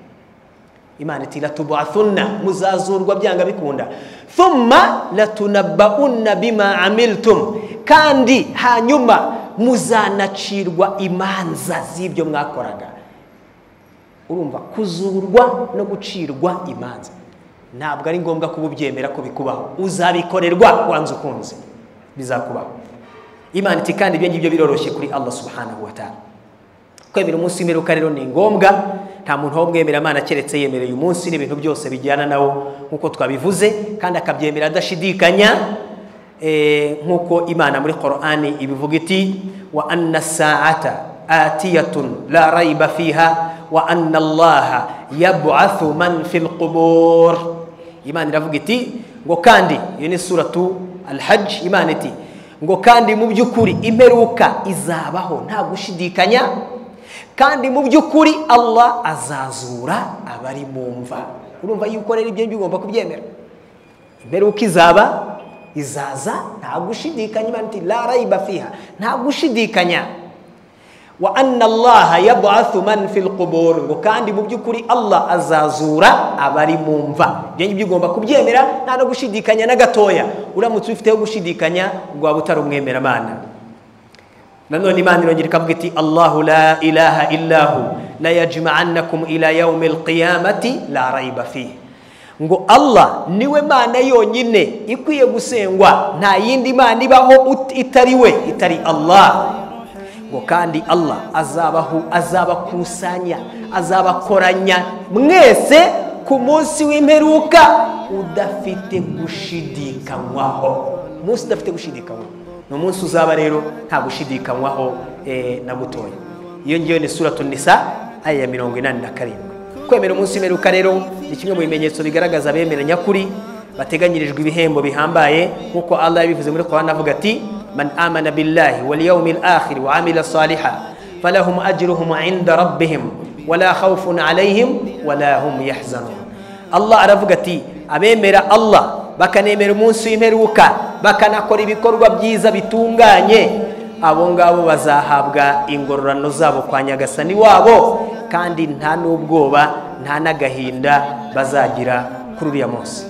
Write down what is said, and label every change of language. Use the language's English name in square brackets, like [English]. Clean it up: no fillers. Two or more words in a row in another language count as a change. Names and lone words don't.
[Kinyarwanda] Imana iti latub'athunna, muzazurwa byanga bikunda, [Arabic] ثم لتنبؤن بما عملتم, [Kinyarwanda] kandi hanyuma muzanacirwa imanza z'ibyo mwakoraga. Urumva kuzurwa no gucirwa imanza ntabwo ari ngombwa kuba ubyemera ko bikubaho, uzabikorerwa wanze ukunze bizakubaho. Imana iti kandi ibyo ngibyo biroroshye kuri Allah [Arabic] سبحانه وتعالى. [Kinyarwanda] Kwemera umunsi w'imperuka rero ni ngombwa, nta muntu wo mwemera Imana keretse yemereye umunsi n'ibintu byose bijyana nawo nkuko twabivuze, kandi akabyemera adashidikanya, nkuko Imana muri Qur'ani ibivuga iti [Arabic] وأن الساعة آتية لا ريب فيها وأن الله يبعث من في القبور. [Kinyarwanda] Imana iravuga iti ngo kandi, iyo ni suratu al-Hajj, Imana iti ngo kandi mu by'ukuri imperuka izabaho nta gushidikanya, kandi mu by'ukuri Allah azazura abari mu mva. Urumva yuko rero ibyo bigomba kubyemera. Imperuka izaza nta gushidikanya. Imana iti [Arabic] لا ريب فيها, [Kinyarwanda] nta gushidikanya. [Arabic] وأن الله يبعث من في القبور, [Kinyarwanda] ngo kandi mu by'ukuri Allah azazura abari mu mva. Ibyo bigomba kubyemera nta no gushidikanya na gatoya. Uramutse ufiteho gushidikanya ngo waba utari umwemera Imana. nanone Imana irongera ikavuga iti [Arabic] الله لا إله إلا هو ليجمعنكم إلى يوم القيامة لا ريب فيه, [Kinyarwanda] ngo Allah niwe Mana yonyine ikwiye gusengwa, nta yindi Mana ibaho itari we, itari Allah. Ngo kandi Allah azabakusanya, azabakoranya mwese ku munsi w'imperuka udafite gushidikanywaho. Munsi udafite gushidikanywaho, no munsi uzaba rero nta gushidikanywaho na gutoya. Iyo ngiyo ni Suratul Nisa aya ya 87. Kwemera umunsi w'imperuka rero ni kimwe mu bimenyetso bigaragaza abemera nyakuri bateganyirijwe ibihembo bihambaye, nkuko Allah yabivuze muri Qur'an avuga ati [Arabic] من آمن بالله واليوم الآخر وعمل صالحا فلهم أجرهم عند ربهم ولا خوف عليهم ولا هم يحزنون. [Kinyarwanda] Allah aravuga ati abemera Allah bakanemera umunsi w'imperuka bakanakora ibikorwa byiza bitunganye, abo ngabo bazahabwa ingororano zabo kwa Nyagasani wabo, kandi nta n'ubwoba nta n'agahinda bazagira kuri uriya munsi.